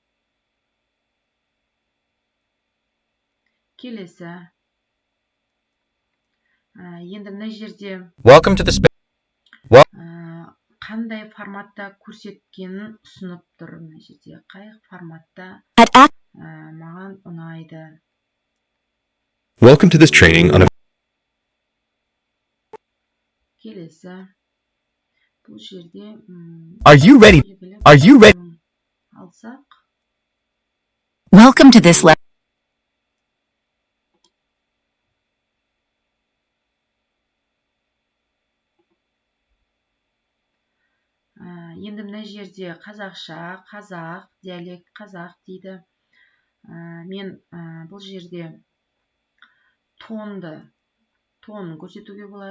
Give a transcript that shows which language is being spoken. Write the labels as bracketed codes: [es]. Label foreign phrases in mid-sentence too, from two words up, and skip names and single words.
[kk] Келесі. Енді мына жерде қандай форматта көрсеткенін ұсынып тұр. Мына жерде қай форматта маған ұнайды. [en] Welcome to this training on [kk] Келесі. Бұл жерде [en] Are you ready? [kk] Алсақ. [en] Welcome to this lesson. [kk] Енді мына жерде қазақша, қазақ, диалект қазақ дейді. Мен бұл жерде тон көрсетуге болады.